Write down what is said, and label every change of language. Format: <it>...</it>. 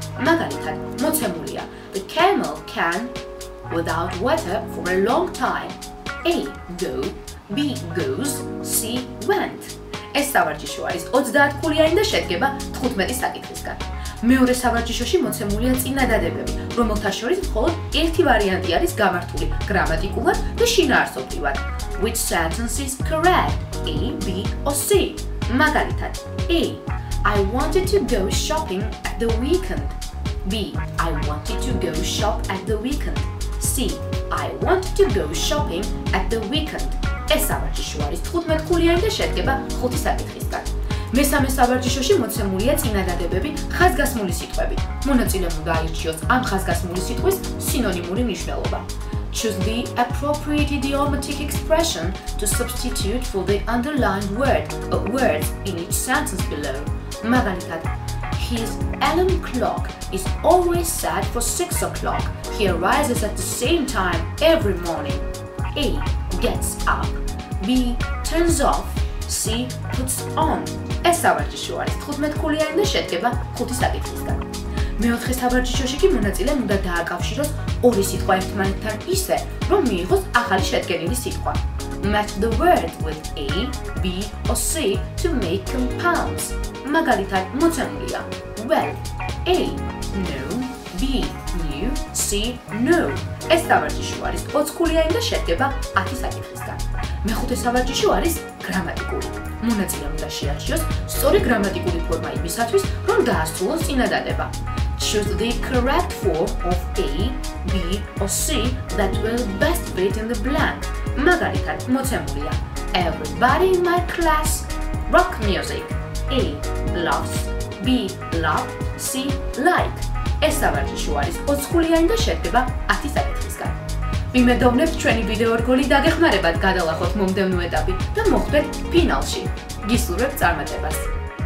<ka>მაგალითად, მოცემულია</ka> <en>The camel can without water for a long time. A. Go, B. Goes, C. Went.</en> <ka>ეს სავარჯიშო არის 30 ქულიანი და შედგება 15 საკითხისგან. მეორე სავარჯიშოში მოცემულია წინადადებები, რომელთა შორის მხოლოდ ერთი ვარიანტი არის გამართული გრამატიკულად და შინაარსობრივად.</ka> <en>Which sentence is correct? A, B or C?</en> <ka>მაგალითად,</ka> <en>A. I wanted to go shopping at the weekend. B. I wanted to go shop at the weekend. C. I wanted to go shopping at the weekend.</en> <ka>ეს სავარჯიშო არის 15 ქულიანი და შედგება 5 საკითხისგან. მესამე სავარჯიშოში მოცემულია წინადადებები ხაზგასმული სიტყვებით. მონაწილემ უნდა აირჩიოს ამ ხაზგასმული სიტყვის სინონიმური მნიშვნელობა.</ka> <en>Choose the appropriate idiomatic expression to substitute for the underlined word or words in each sentence below.</en> <ka>მაგალითად,</ka> <en>His alarm clock is always set for 6 o'clock. He arises at the same time every morning. A. Gets up. B. Turns off. C. Puts on.</en> <ka>ეს სავარჯიშო არის 15 ქულიანი და შედგება 5 საკითხისგან. მეოთხე სავარჯიშოში კი მონაწილემ უნდა დააკავშიროს ორი სიტყვა ერთმანეთთან ისე, რომ მიიღოს ახალი შედგენილი სიტყვა.</ka> <en>Match the word with A, B or C to make compounds.</en> <ka>მაგალითად, მოცემულია</ka> <en>well, A. No, B. New, C. No.</en> <ka>ეს სავარჯიშო არის 20 ქულიანი და შედგება 10 საკითხისგან. მეხუთე სავარჯიშო არის გრამატიკული. მონაწილემ უნდა შეარჩიოს სწორი გრამატიკული ფორმა იმისათვის, რომ დაასრულოს წინადადება.</ka> <en>Choose the correct form of A, B or C that will best fit in the blank.</en> <ka>მაგალითად, მოცემულია</ka> <en>Everybody in my class rock music. A. Loves, B. Love, C. Like.</en> <ka>ეს სავარჯიშო არის 20 ქულიანი და შედგება 10 საკითხისგან. ვიმედოვნებთ ჩვენი ვიდეო რგოლი დაგეხმარებათ გადალახოთ მომდევნო ეტაპი და მოხვდეთ ფინალში. გისურვებთ წარმატებას.</ka>